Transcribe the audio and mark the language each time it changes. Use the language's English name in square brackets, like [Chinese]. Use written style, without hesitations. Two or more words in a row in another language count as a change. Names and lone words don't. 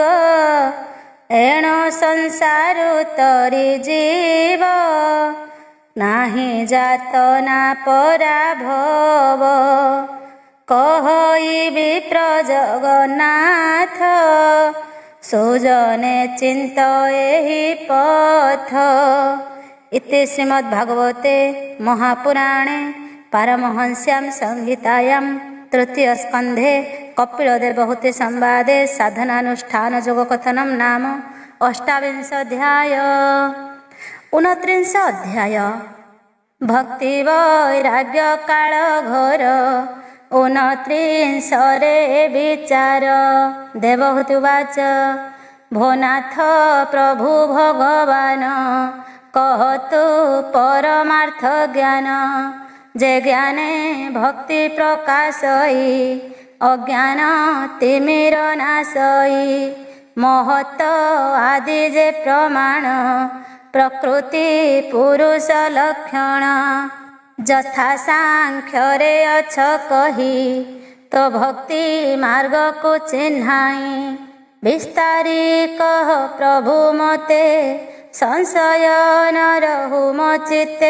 [Odia] ଏଣୁ ସଂସାରୁ ତରି ଯିବ ନାହିଁ ଯାତନା ପରାଭବ। କହିବି ପ୍ରଜଗନ୍ନାଥ ସୁଜନେ ଚିନ୍ତ ଏହି ପଥ। [Sanskrit] इति श्रीमद्भागवते महापुराणे पारमहंस्यां संहितायां तृतीय स्कंधे कपिलदेवहूति संवादे साधनानुष्ठान योग कथनम नाम 28 अध्याय। [Odia] 29 ଅଧ୍ୟାୟ ଭକ୍ତି ବୈରାଗ୍ୟ କାଳ ଘୋର 29 ରେ ବିଚାର। ଦେବହୂତି ଉବାଚ ଭୋନାଥ ପ୍ରଭୁ ଭଗବାନ କହତୁ ପରମାର୍ଥ ଜ୍ଞାନ। ଯେ ଜ୍ଞାନେ ଭକ୍ତି ପ୍ରକାଶଇ ଅଜ୍ଞାନ ତିମିର ନାଶଇ। ମହତ ଆଦି ଯେ ପ୍ରମାଣ ପ୍ରକୃତି ପୁରୁଷ ଲକ୍ଷଣ। ଯଥା ସାଂଖ୍ୟରେ ଅଛ କହି ତୋ ଭକ୍ତି ମାର୍ଗ କୁ ଚିହ୍ନାଇ। ବିସ୍ତାରି କହ ପ୍ରଭୁ ମତେ ସଂଶୟ ନ ରହୁ ମୋ ଚିତ୍ତେ।